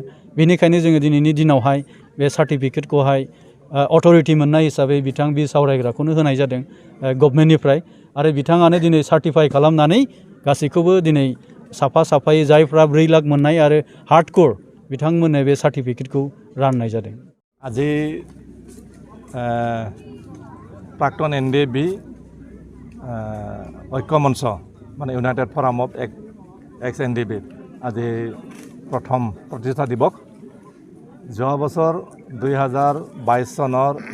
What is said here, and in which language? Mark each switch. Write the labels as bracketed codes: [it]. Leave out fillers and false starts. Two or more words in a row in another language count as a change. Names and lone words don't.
[brx] बेनिखायनो जोङो दिनैनि दिनावहाय बे सार्टिफिकेटखौहाय अथ'रिटि मोननाय हिसाबै बिथां बि सावरायग्राखौनो होनाय जादों गभर्नमेन्टनिफ्राय। आरो बिथाङानो दिनै सार्टिफाइ खालामनानै गासैखौबो दिनै साफायै जायफ्रा 4 लाख मोननाय आरो हार्डक'र बिथांमोननो बे सार्टिफिकेटखौ राननाय जादों। [as] আজি প্ৰাক্তন NDFB ঐক্য মঞ্চ মানে ইউনাইটেড ফৰাম অফ এক্স NDF আজি প্ৰথম প্ৰতিষ্ঠা দিৱস যোৱা বছৰ 2022 চনৰ